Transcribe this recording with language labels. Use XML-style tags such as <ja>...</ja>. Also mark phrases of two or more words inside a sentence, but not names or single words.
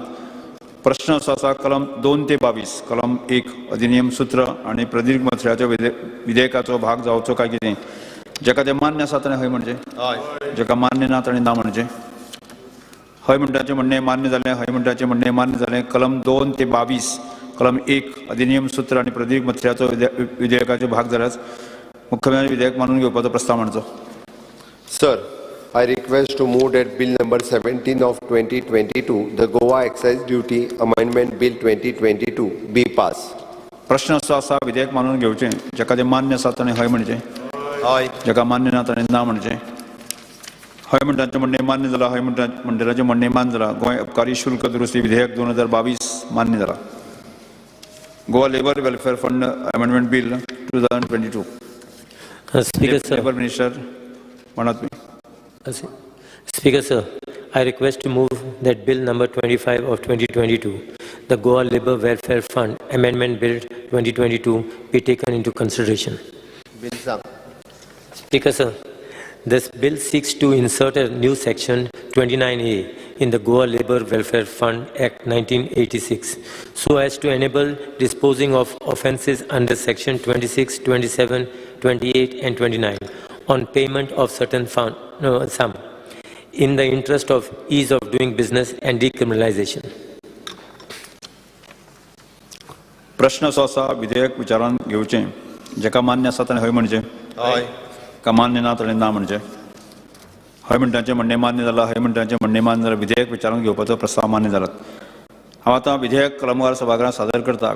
<kok>प्रश्न असो आसा कलम 2 ते 22, कलम 1 अधिनियम सूत्र आनी प्रतिनिधी मंत्र्याच्या विधेयकाचो भाग जावचो काय कितें, जेका तें मान्य आसा ताणें हय म्हणचें. जेका मान्य ना ताणें ना म्हणचें. हय म्हणटाचें म्हणणें मान्य जालें. हय म्हणटाचें म्हणणें मान्य जालें. कलम 2 ते 22, कलम 1 अधिनियम सूत्र आनी प्रतिनिधी मंत्र्याचो विधेयकाचो भाग जाल्यार मुख्यमंत्री विधेयक मानून घेवपाचो प्रस्ताव मांडचो.</kok> <en>Sir, I request to move that Bill number 17 of 2022, the Goa Excise Duty Amendment Bill 2022, be passed.</en> <kok>प्रश्न असो आसा विधेयक मानून घेवचें. जेका तें मान्य आसा ताणें हय म्हणचें. जेका मान्य ना ताणें ना म्हणचें. हय म्हणटाचें म्हणणें मान्य जालां. हय म्हणटाचें म्हणणें मान्य जालां. गोंय अबकारी शुल्क दुरुस्ती विधेयक 2022 मान्य जालां. गोवा लेबर वेलफेअर फंड अमेंडमेंट बिल 2022.</kok> <en>Speaker sir. Labour Minister, Marathi. Speaker sir, I request to move that Bill number 25 of 2022, the Goa Labour Welfare Fund Amendment Bill 2022, be taken into consideration. Speaker sir, this bill seeks to insert a new section 29A in the Goa Labour Welfare Fund Act 1986 so as to enable disposing of offences under section 26, 27, 28 and 29 on payment of certain sum in the interest of ease of doing business and decriminalization.</en> <kok>प्रश्न असो आसा विधेयक विचारान घेवचें. जेका मान्य आसा ताणें हय म्हणचें. का मान्य ना ताणें ना म्हणचें. हय म्हणटाचें म्हणणें मान्य जालां. हय म्हणटाचें म्हणणें मान्य जाल्यार विधेयक विचारान घेवपाचो प्रस्ताव मान्य जालात. हांव आतां विधेयक क्रमवार सभागृहांत सादर करता.</kok>